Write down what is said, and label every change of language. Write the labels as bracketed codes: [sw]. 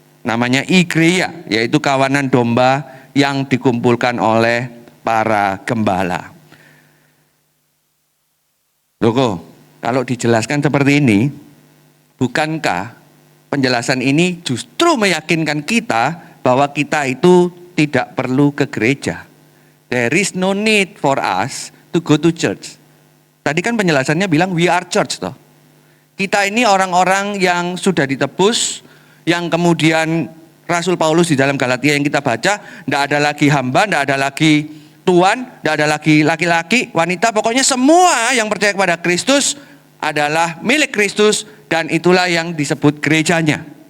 [id] Namanya igreja, yaitu kawanan domba yang dikumpulkan oleh para gembala. Loh, kalau dijelaskan seperti ini, bukankah penjelasan ini justru meyakinkan kita bahwa kita itu tidak perlu ke gereja? [en] There is no need for us to go to church. [id] Tadi kan penjelasannya bilang [en] we are church [id] toh. Kita ini orang-orang yang sudah ditebus, yang kemudian Rasul Paulus di dalam Galatia yang kita baca, tidak ada lagi hamba, tidak ada lagi tuan, tidak ada lagi laki-laki, wanita, pokoknya semua yang percaya kepada Kristus adalah milik Kristus dan itulah yang disebut gerejanya.